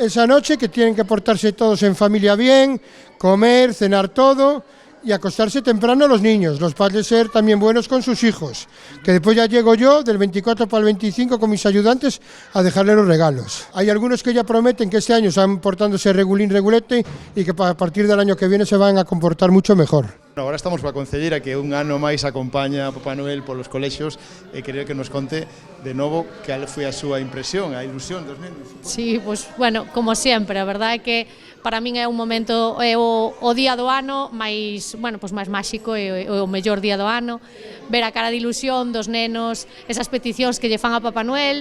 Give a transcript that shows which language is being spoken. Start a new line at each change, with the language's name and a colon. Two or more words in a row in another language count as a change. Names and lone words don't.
Spanish: Esa noche que tienen que portarse todos en familia bien, comer, cenar todo, y acostarse temprano los niños, los padres ser también buenos con sus hijos, que después ya llego yo del 24 para el 25 con mis ayudantes a dejarle los regalos. Hay algunos que ya prometen que este año están portándose regulete y que a partir del año que viene se van a comportar mucho mejor.
Galician: Agora estamos coa concelleira que un ano máis acompaña a Papá Noel polos colexios e quería que nos conte de novo cal foi a súa impresión, a ilusión dos nenos.
Spanish: Sí, pues bueno,
Galician: como sempre, a verdade é que para min é un momento, é o día do ano máis,
Spanish: bueno, pues
Galician: máis máxico, é o mellor día do ano, ver a cara de ilusión dos nenos, esas peticións que lle fan a Papá Noel.